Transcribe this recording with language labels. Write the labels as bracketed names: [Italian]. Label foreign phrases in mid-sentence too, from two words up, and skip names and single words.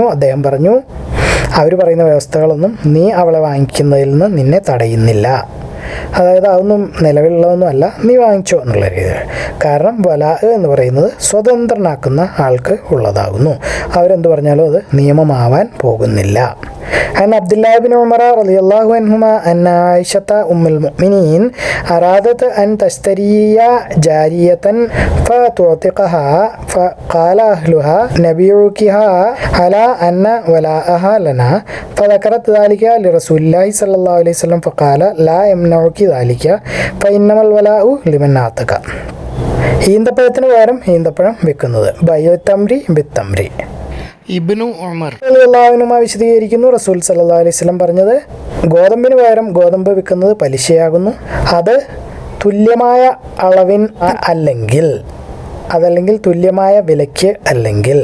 [Malayalam] അദ്ദേഹം പറഞ്ഞു, അവർ പറയുന്ന വ്യവസ്ഥകളൊന്നും നീ അവളെ വാങ്ങിക്കുന്നതിൽ നിന്ന് നിന്നെ തടയുന്നില്ല. അതായത് അതൊന്നും നിലവിലുള്ളതൊന്നും അല്ല, നീ വാങ്ങിച്ചോ എന്നുള്ള രീതിയിൽ. കാരണം വലാ എന്ന് പറയുന്നത് സ്വതന്ത്രനാക്കുന്ന ആൾക്ക് ഉള്ളതാകുന്നു. അവരെന്ത് പറഞ്ഞാലും അത് നിയമമാവാൻ പോകുന്നില്ല. [Arabic] عن عبد الله بن عمر رضي الله عنهما أن عائشة أم المؤمنين أرادت أن تشتري جارية فتعتقها فقال أهلها نبيعكها على أن ولاءها لنا فذكرت ذلك لرسول الله صلى الله عليه وسلم فقال لا يمنعك ذلك فإنما الولاء لمن أعتق. [Malayalam] ഈന്തപ്പഴത്തിന് പകരം ഈന്തപ്പഴം വിൽക്കുന്നത് [Arabic] بيع التمر بالتمر. [Malayalam] ഇബ്നു ഉമർ റളിയല്ലാഹു വിശദീകരിക്കുന്നു, റസൂൽ [Arabic] صلى الله عليه وسلم [Malayalam] പറഞ്ഞത്, ഗോതമ്പിന് പകരം ഗോതമ്പ് വിൽക്കുന്നത് പലിശയാകുന്നു. അത് തുല്യമായ അളവിൻ അതല്ലെങ്കിൽ തുല്യമായ വിലയ്ക്ക് അല്ലെങ്കിൽ.